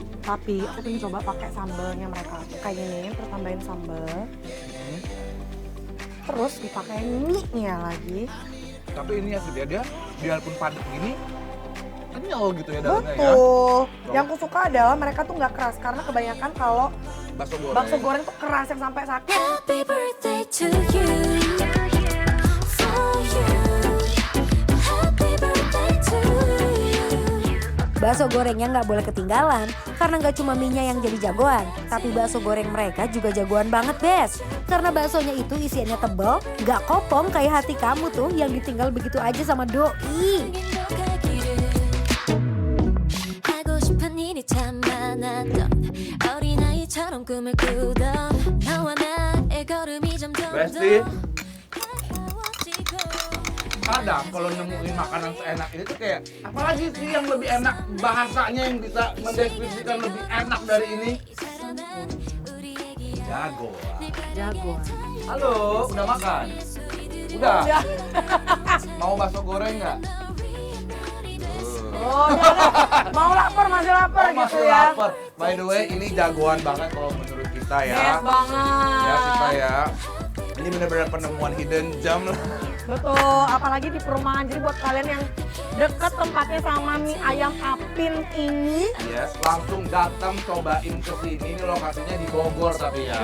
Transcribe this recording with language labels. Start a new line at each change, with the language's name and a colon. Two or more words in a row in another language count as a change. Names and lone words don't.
Indonesian: Tapi aku pengen coba pakai sambelnya mereka. Kayak gini, terus tambahin sambel. Terus dipakai mie-nya lagi. Tapi ini ya sedia dia, biarpun padat gini, kenyal gitu ya dalamnya ya. Betul. Yang aku suka adalah mereka tuh nggak keras. Karena kebanyakan kalau Bakso goreng. bakso goreng tuh keras yang sampai sakit.
English: Happy birthday to you. For you. Happy birthday to you.
Indonesian: Bakso gorengnya nggak boleh ketinggalan karena nggak cuma mie-nya yang jadi jagoan, tapi bakso goreng mereka juga jagoan banget, Bes. Karena baksonya itu isiannya tebal, nggak kopong kayak hati kamu tuh yang ditinggal begitu aja sama doi.
Korean: 하고 싶은 일이 참 많았던 어린아이처럼 꿈을 꾸던 너와 나의 걸음이 점점
Indonesian: Besti,
Korean: 가까워지고
Indonesian: kadang kalau nemuin makanan seenak ini tuh kayak apalagi sih yang lebih enak, bahasanya yang bisa mendeskripsikan lebih enak dari ini. Jago. Jagoan. Halo, udah makan? Udah? Mau bakso goreng nggak? Oh, mau lapar, masih lapar Oh, gitu masih ya. lapar.
English: By the way,
Indonesian: ini jagoan banget kalau menurut kita ya. Yes banget. Ya kita ya. Ini benar-benar penemuan
English: hidden gem
Indonesian: lah. Betul, apalagi di perumahan. Jadi buat kalian yang deket tempatnya sama mie ayam apin ini, Yes, langsung datang cobain ke sini. Ini lokasinya di Bogor tapi ya.